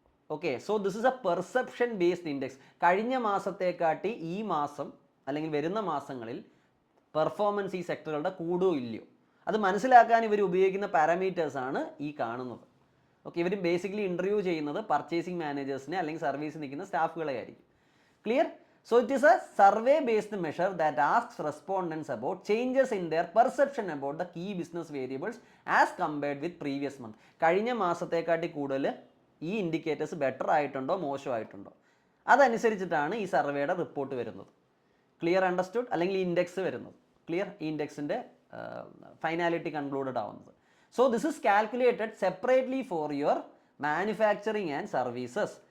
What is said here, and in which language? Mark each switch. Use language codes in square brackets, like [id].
[en] Okay, so this is a perception based index. [ml] കഴിഞ്ഞ മാസത്തെക്കാട്ടി ഈ മാസം അല്ലെങ്കിൽ വരുന്ന മാസങ്ങളിൽ പെർഫോമൻസ് ഈ സെക്ടറുകളുടെ കൂടുകയോ ഇല്ലയോ അത് മനസ്സിലാക്കാൻ ഇവർ ഉപയോഗിക്കുന്ന പാരാമീറ്റേഴ്സാണ് ഈ കാണുന്നത്. ഓക്കെ, ഇവർ ബേസിക്കലി ഇൻ്റർവ്യൂ ചെയ്യുന്നത് പർച്ചേസിങ് മാനേജേഴ്സിനെ അല്ലെങ്കിൽ സർവീസിൽ നിൽക്കുന്ന സ്റ്റാഫുകളെ ആയിരിക്കും. Clear? [en] So it is a survey based measure that asks respondents about changes in their perception about the key business variables as compared with previous month. [ml] കഴിഞ്ഞ മാസത്തെക്കാട്ടി കൂടുതൽ ഈ ഇൻഡിക്കേറ്റേഴ്സ് ബെറ്റർ ആയിട്ടുണ്ടോ മോശമായിട്ടുണ്ടോ അതനുസരിച്ചിട്ടാണ് ഈ സർവേയുടെ റിപ്പോർട്ട് വരുന്നത്. Clear understood? അല്ലെങ്കിൽ ഈ index വരുന്നത്. ക്ലിയർ? ഈ ഇൻഡെക്സിൻ്റെ ഫൈനാലിറ്റി കൺക്ലൂഡഡ് ആവുന്നത്. [en] So this is calculated separately for your manufacturing and services.